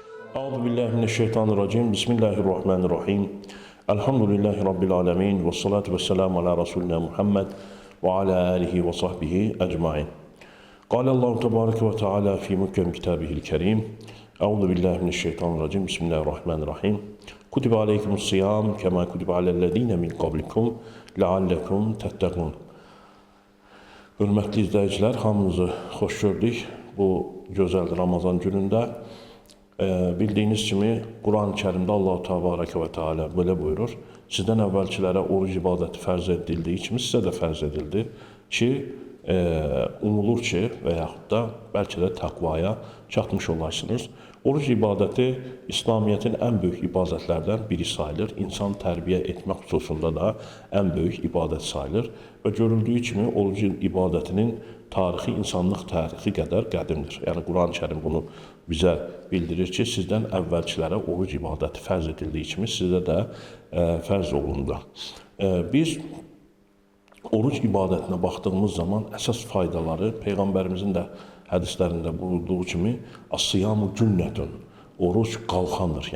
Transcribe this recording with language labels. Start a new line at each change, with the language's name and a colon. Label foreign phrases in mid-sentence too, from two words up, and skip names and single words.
Arabic: أعوذ بالله من الشيطان الرجيم. بسم الله الرحمن الرحيم. الحمد لله رب العالمين والصلاة والسلام على رسولنا محمد وعلى آله وصحبه أجمعين. الله تبارك وتعالى في محكم كتابه الكريم. أعوذ بالله من الشيطان الرجيم. بسم الله الرحمن الرحيم. كتب عليكم الصيام كما كتب على الذين من قبلكم لعلكم تتقون.
Azerbaijani: Hörmətli izləyicilər, hamınızı xoş gördük bu gözəl Ramazan günündə.
Turkish: Bildiğiniz kimi Kur'an-ı Kerim'de
Arabic: الله تبارك وتعالى
Turkish: böyle buyurur. Sizden evvelkilere oruç ibadeti farz edildiği için size de farz edildi ki umulur ki veyahut da belki de takvaya çatmış olasınız. Oruç ibadeti İslamiyet'in en büyük ibadetlerden biri sayılır. İnsan terbiye etmek hususunda da en büyük ibadet sayılır. Ve görüldüğü kimi oruç ibadetinin tarihi
Azerbaijani: insanlıq tarixi qədər qədimdir. Yəni Quran-ı Kerim bunu bizə bildirir ki, sizdən əvvəlkilərə oruc ibadəti fərz edildiyi kimi sizə də fərz olundu. Biz oruc ibadətinə baxdığımız zaman əsas faydaları Peyğəmbərimizin də hədislərində buyurduğu kimi
Arabic: الصيام جنة,
Azerbaijani: oruc qalxandır.